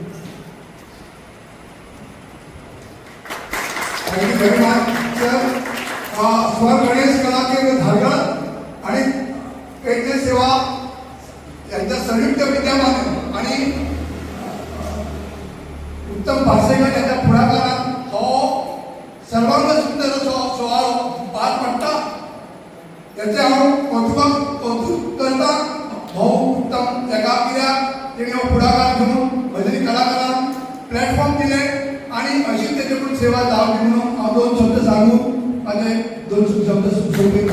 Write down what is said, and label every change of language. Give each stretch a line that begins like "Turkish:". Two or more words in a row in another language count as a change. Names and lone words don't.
English: Thank you very much sir.
Marathi: स्वर गणेश कला केंद्र धारगड आणि पेडणे सेवा यांच्या संयुक्त विद्यमान आणि उत्तम
Konkani: पार्सेकर यांच्या पुढाकारान हो सर्वांग सुंदर असो सुवाळो पार पडटा याचे हांव कौतुक करता भाऊ उत्तम ताका कित्याक तेणी हो फुडाकार घेवन भजनी कलाकारांक प्लॅटफॉर्म दिले आणि अशीच तेजे कडेन सेवा जावची म्हणून हांव दोन शब्द सांगून माझे दोन शब्द सोंपयता.